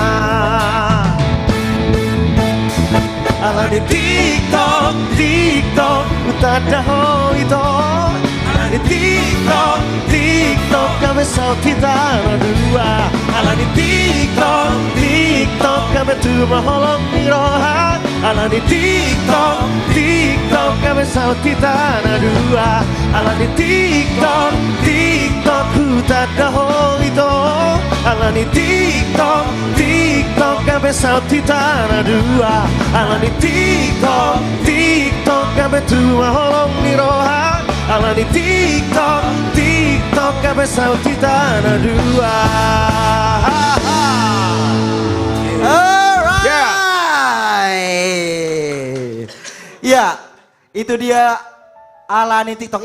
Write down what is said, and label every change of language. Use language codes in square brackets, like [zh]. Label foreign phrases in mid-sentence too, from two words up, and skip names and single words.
[bbc] ala di tiktok tiktok utada ho itu ala di tiktok tiktok kami sautita dua ala di tiktok tiktok kami tu maholong miroha ala di tiktok tiktok kami sautita dua ala di tiktok tiktok utada ho itu ala di tiktok tiktok kami sautita dua ala di tiktok tiktok kami tu maholong miroha ala di tiktok tiktok kami sautita dua. [en] Alright. [id] Ya, itu dia Alani TikTok.